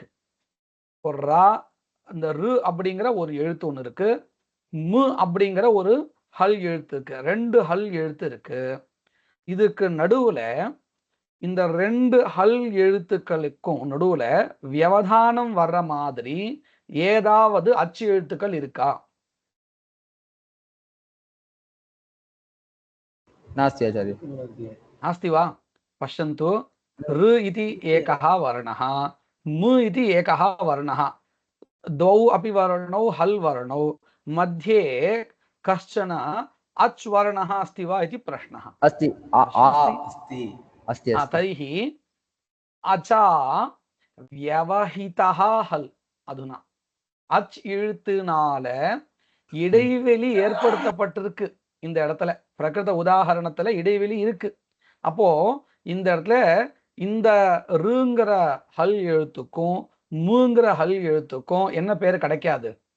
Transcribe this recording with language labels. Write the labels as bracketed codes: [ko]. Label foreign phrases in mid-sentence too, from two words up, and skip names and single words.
[ta] ஒரு ரா, அந்த ரு அப்படிங்கிற ஒரு எழுத்து ஒன்று இருக்கு, மு அப்படிங்கிற ஒரு ஹல் எழுத்து இருக்கு, 2 ஹல் எழுத்து இருக்கு. இதுக்கு நடுவுல இந்த 2 ஹல் எழுத்துக்களுக்கும் நடுவுல வியவதானம் வர்ற மாதிரி ஏதாவது அச்சு எழுத்துக்கள் இருக்கா? [sa] नास्ति आचार्य। नास्ति वा? पश्यन्तु, ऋ इति एकः वर्णः, मु इति एकः वर्णः, द्वौ अपि वर्णौ हल् वर्णौ, मध्ये कश्चन अच् वर्णः अस्ति वा इति प्रश्नः। अस्ति, अस्ति, अस्ति। तर्हि अचा व्यवहितः हल्. [ta] அதுனா அச் எழுத்துனால இடைவெளி ஏற்படுத்தப்பட்டிருக்கு. இந்த இடத்துல பிரகிருத உதாரணத்துல இடைவெளி இருக்கு. அப்போ இந்த இடத்துல இந்த ருங்கிற ஹல் எழுத்துக்கும் மூங்கிற ஹல் எழுத்துக்கும் என்ன பேர் கிடைக்காது?